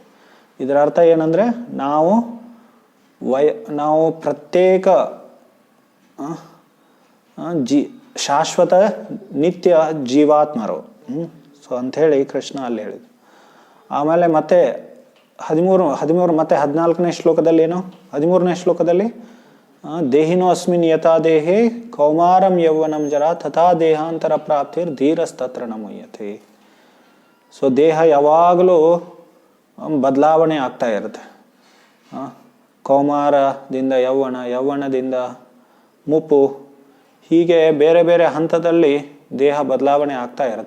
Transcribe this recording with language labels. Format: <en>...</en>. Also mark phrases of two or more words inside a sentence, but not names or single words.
<kn>ಇದರ ಅರ್ಥ ಏನಂದರೆ ನಾವು ಪ್ರತ್ಯೇಕ ಶಾಶ್ವತ ನಿತ್ಯ ಜೀವಾತ್ಮರು. ಸೊ ಅಂಥೇಳಿ ಕೃಷ್ಣ ಅಲ್ಲಿ ಹೇಳಿದ. ಆಮೇಲೆ ಮತ್ತೆ 13 ಮತ್ತೆ 14ನೇ ಶ್ಲೋಕದಲ್ಲಿ ಏನು? 13ನೇ ಶ್ಲೋಕದಲ್ಲಿ</kn> <sa>ದೇಹಿನೋ ಅಸ್ಮಿನ್ ಯಥಾ ದೇಹೇ ಕೌಮಾರಂ ಯೌವನಂ ಜರ ತಥಾ ದೇಹಾಂತರ ಪ್ರಾಪ್ತಿರ್ ಧೀರಸ್ತತ್ರ ನ ಮುಹ್ಯತೆ.</sa> <kn>ಸೊ ದೇಹ ಯಾವಾಗಲೂ ಬದಲಾವಣೆ ಆಗ್ತಾ ಇರುತ್ತೆ. ಕೌಮಾರದಿಂದ ಯೌವನ, ಯೌವನದಿಂದ ಮುಪ್ಪು, ಹೀಗೆ ಬೇರೆ ಬೇರೆ ಹಂತದಲ್ಲಿ ದೇಹ ಬದಲಾವಣೆ ಆಗ್ತಾ ಇರುತ್ತೆ.</kn>